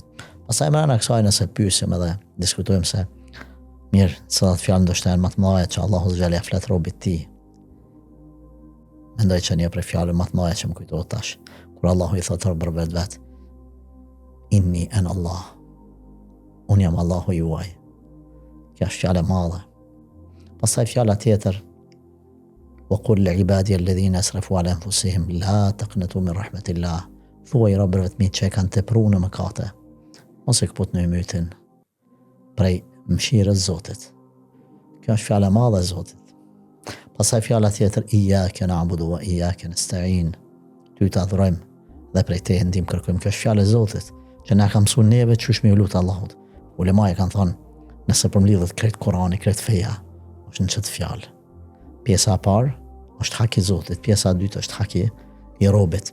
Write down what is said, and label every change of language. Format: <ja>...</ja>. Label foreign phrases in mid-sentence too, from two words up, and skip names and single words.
<sq>Pastaj më anë kësaj nëse pyesim edhe diskutojmë se mirë, cilat fjalë ndoshta janë më të mëdha që Allahu</sq> <ar>عز وجل</ar> <sq>flet robit të tij. Mendoj që një prej fjalëve më të mëdha që më kujtohet tash, kur Allahu i thotë për vetë,</sq> <ar>إني أنا الله.</ar> <sq>Unë jam Allahu juaj. Kjo është fjala e madhe. Pastaj fjala tjetër,</sq> <ar>وقل لعبادي الذين اسرفوا على انفسهم لا تقنطوا من رحمة الله.</ar> <sq>Thuaj robërve të mi që e kanë tepruar në mëkate, mos e këput në mytin prej mëshirës Zotit. Kjo është fjala e madhe e Zotit. Pastaj fjala tjetër,</sq> <ar>إياك نعبد وإياك نستعين.</ar> <sq>Ty të adhurojmë dhe prej teje ndihmë kërkojmë. Kjo është fjala e Zotit që na ka mësuar neve çush me lut Allahut. Ulemaja kanë thonë, nëse përmlidhet krejt Kurani, krejt feja, është në çet fjalë. Pjesa e parë është haki i Zotit, pjesa e dytë është haki i robit.</sq>